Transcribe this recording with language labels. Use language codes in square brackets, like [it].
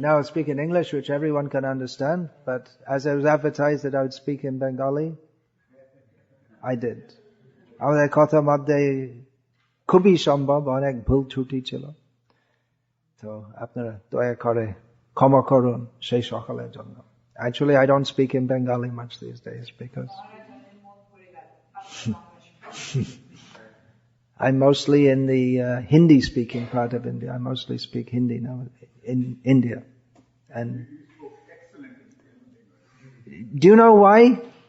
[en] Now I'll speak in English, which everyone can understand, but as I was advertised that I would speak in Bengali, I did. [bn] আমাদের কথার মধ্যে খুবই সম্ভব অনেক ভুল ত্রুটি ছিল, তো আপনারা দয়া করে ক্ষমা করুন সেই সকলের জন্য. [en] Actually, I don't speak in Bengali much these days because I'm mostly in the Hindi-speaking part of India. I mostly speak Hindi now in India. And do you know why?